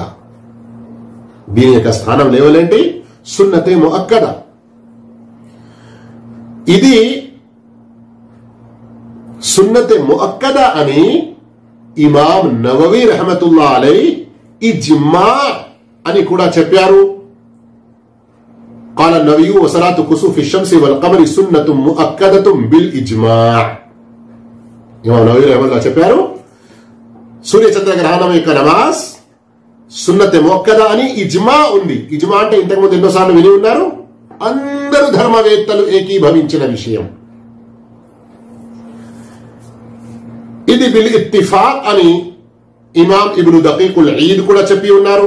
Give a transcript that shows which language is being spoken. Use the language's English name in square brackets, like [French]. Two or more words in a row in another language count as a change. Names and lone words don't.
[Telugu] దీని యొక్క స్థానం లేవలేంటి? [Arabic] سنة مؤكدة. [Telugu] ఇది [Arabic] سنة مؤكدة [Telugu] అని ఇమాం నవవి [Arabic] رحمة الله عليه [Telugu] ఇజ్మా అని కూడా చెప్పారు. [Arabic] قال النبي وصلاة كسوف الشمس والقمر سنة مؤكدة بالإجماع. [Telugu] ఇమాం నవవి రహమతుల్లా చెప్పారు, సూర్య చంద్ర గ్రహణం యొక్క నమాజ్ [Arabic] سنة مؤكدة [Telugu] అని ఇజ్మా ఉంది. ఇజ్మా అంటే ఇంతకుముందు ఎన్నోసార్లు విని ఉన్నారు, అందరూ ధర్మవేత్తలు ఏకీభవించిన విషయం. ఇది [Arabic] بالاتفاق [Telugu] అని ఇమాం ఇబ్ను దకీకుల్ ఈద్ కూడా చెప్పి ఉన్నారు.